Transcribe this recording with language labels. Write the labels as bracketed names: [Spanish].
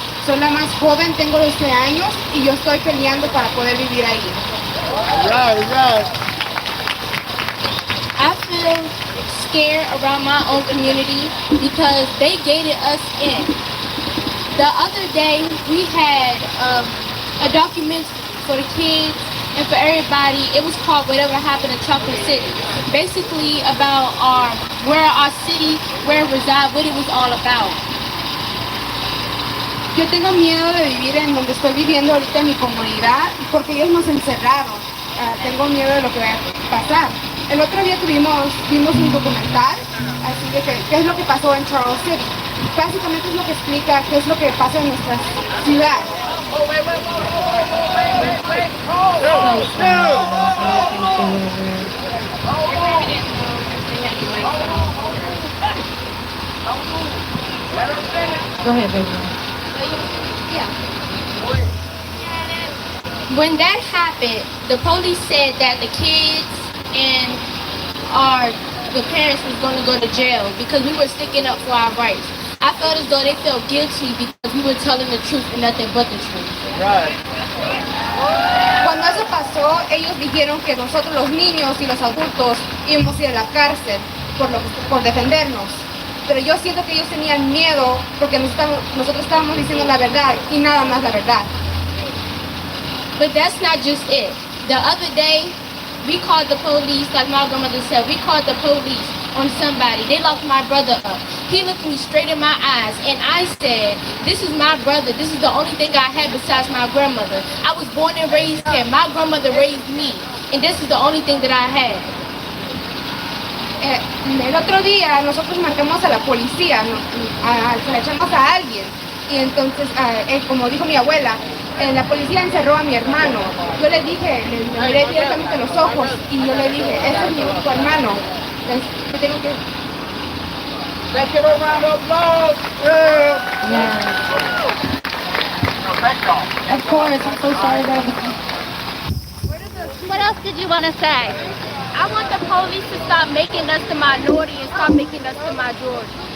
[Spanish] Soy la más joven, tengo 12 años y yo estoy peleando para poder vivir ahí. [English] I feel scared around my own community because they gated us in. The other day we had a document for the kids and for everybody. It was called Whatever Happened in Chocolate City. Basically about where our city, where it reside, what it was all about. [Spanish] Yo tengo miedo de vivir en donde estoy viviendo ahorita en mi comunidad porque ellos nos encerraron. Tengo miedo de lo que va a pasar. El otro día vimos un documental, así de que qué es lo que pasó en Charles City. Básicamente es lo que explica qué es lo que pasa en nuestra ciudad. [English] Go ahead, baby. Yeah. When that happened, the police said that the kids and the parents was going to go to jail because we were sticking up for our rights. I felt as though they felt guilty because we were telling the truth and nothing but the truth. Right. [Spanish] Cuando eso pasó, ellos dijeron que nosotros los niños y los adultos íbamos a ir a la cárcel por defendernos. Pero yo siento que ellos tenían miedo porque nosotros estábamos diciendo la verdad y nada más la verdad. [English] But that's not just it. The other day, we called the police, like my grandmother said, we called the police on somebody. They locked my brother up. He looked me straight in my eyes and I said, this is my brother. This is the only thing I had besides my grandmother. I was born and raised here. My grandmother raised me. And this is the only thing that I had. [Spanish] El otro día nosotros marcamos a la policía, se la echamos a alguien y entonces, como dijo mi abuela, la policía encerró a mi hermano. Yo le dije, le miré directamente a los ojos y yo le dije, ese es mi único hermano. Tengo que... [English] Let's give a round of applause. Of course, I'm so sorry about it. What else did you want to say? I want the police to stop making us the minority and stop making us the majority.